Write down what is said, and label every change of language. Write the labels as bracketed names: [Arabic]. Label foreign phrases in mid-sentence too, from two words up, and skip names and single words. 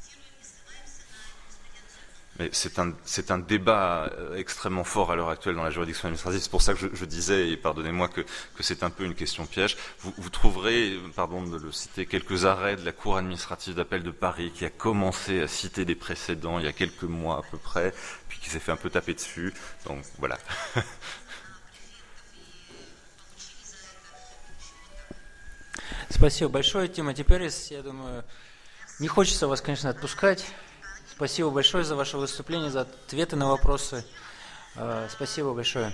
[French] Mais c'est un débat extrêmement fort à l'heure actuelle dans la juridiction administrative. C'est pour ça que je disais, et pardonnez-moi, que c'est un peu une question piège. Vous trouverez, pardon de le citer, quelques arrêts de la Cour administrative d'appel de Paris qui a commencé à citer des précédents il y a quelques mois à peu près, puis qui s'est fait un peu taper dessus. Donc voilà. [Russian] Спасибо большое, Тимоти Перес. Я думаю, не хочется вас, конечно, отпускать. Спасибо большое за ваше выступление, за ответы на вопросы. Спасибо большое.